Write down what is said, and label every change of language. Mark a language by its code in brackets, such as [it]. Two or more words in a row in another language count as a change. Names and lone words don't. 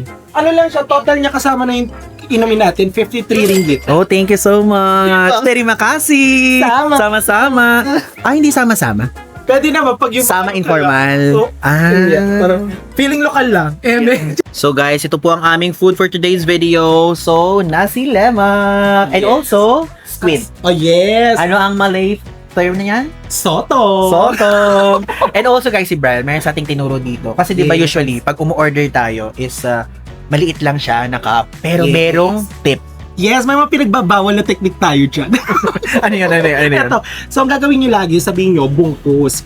[tl] Ano lang siya, total niya kasama na yung inumin natin, 53 ringgit. [en] Oh, thank you so much. [ms] Terima kasih. Sama. Sama-sama. [tl] Hindi sama-sama. Pwede naman pag yung... [ms] Sama informal. [tl] So, parang feeling lokal lang. So guys, ito po ang aming [en] food for today's video. [tl] So, nasi lemak. [en] And Yes. also, squid. Oh, yes. [tl] Ano ang [en] Malay term [tl] na yan? [ms] Soto. Soto. [en] And also guys, [tl] si Brian, mayroon sa ating tinuro dito. Kasi di ba [en] Yes. [tl] usually, pag umu-order tayo is maliit lang siya na cup. Pero [en] Yes. [tl] merong tip. Yes, may mga pinagbabawal na technique tayo dyan. Ano yan? Ito, so ang gagawin nyo lagi, sabihin nyo, bungkus.